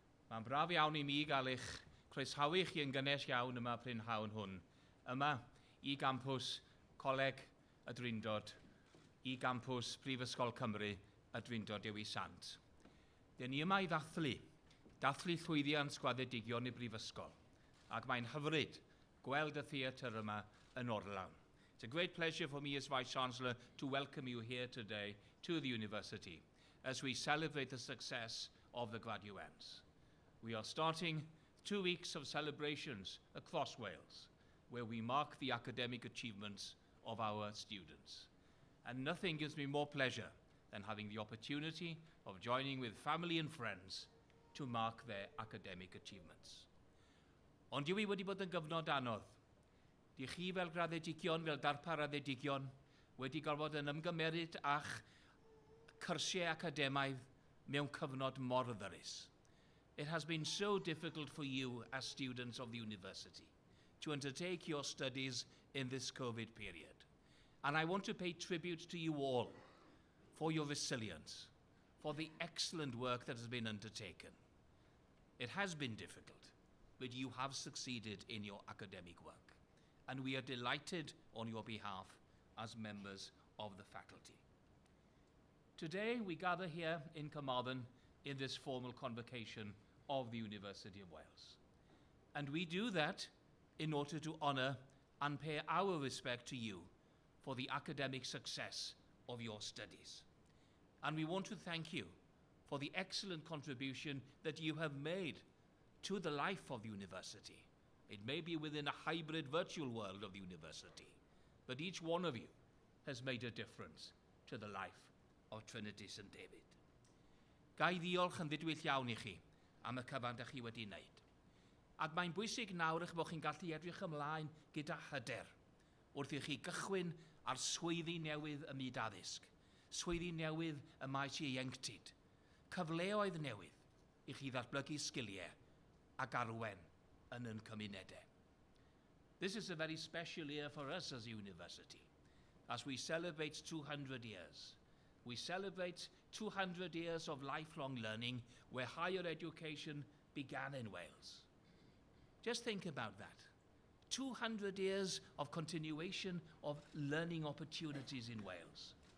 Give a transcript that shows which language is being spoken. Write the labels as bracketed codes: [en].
[cy] Mae'n braf iawn i mi gael eich croesawu chi yn gynnes iawn yma prynhawn hwn, yma i gampws Coleg y Drindod, i gampws Brifysgol Cymru y Drindod Dewi Sant. Dyn ni yma i dathlu llwyddiant gwaddedigion i Brifysgol, ac mae'n hyfryd gweld y theatr yma yn orlawn. [en] It's a great pleasure for me as Vice-Chancellor to welcome you here today to the University as we celebrate the success of the graduates. We are starting 2 weeks of celebrations across Wales, where we mark the academic achievements of our students. And nothing gives me more pleasure than having the opportunity of joining with family and friends to mark their academic achievements. [cy] Ond yw wedi bod yn gyfnod anodd. Di chi fel graddedigion, fel darpar addedigion, wedi gorfod yn ymgymeryd a'ch cyrsiau academaidd mewn cyfnod mor ddyrus. [en] It has been so difficult for you as students of the university to undertake your studies in this COVID period. And I want to pay tribute to you all for your resilience, for the excellent work that has been undertaken. It has been difficult, but you have succeeded in your academic work. And we are delighted on your behalf as members of the faculty. Today, we gather here in Carmarthen in this formal convocation of the University of Wales. And we do that in order to honour and pay our respect to you for the academic success of your studies. And we want to thank you for the excellent contribution that you have made to the life of the university It may be within a hybrid virtual world of the university, but each one of you has made a difference to the life of Trinity St David. [cy] Gai ddiolch yn ddidwyll iawn I chi am y cyfan da chi wedi wneud. Ac mae'n bwysig nawr eich bod chi'n gallu edrych ymlaen gyda hyder wrth I chi gychwyn ar swyddi newydd y myd addysg, swyddi newydd y maes ieuenctid, cyfleoedd newydd I chi ddatblygu sgiliau ac arwen yn ein cymunedau. [en] This is a very special year for us as a university, as we celebrate 200 years. We celebrate 200 years of lifelong learning where higher education began in Wales. Just think about that. 200 years of continuation of learning opportunities in Wales.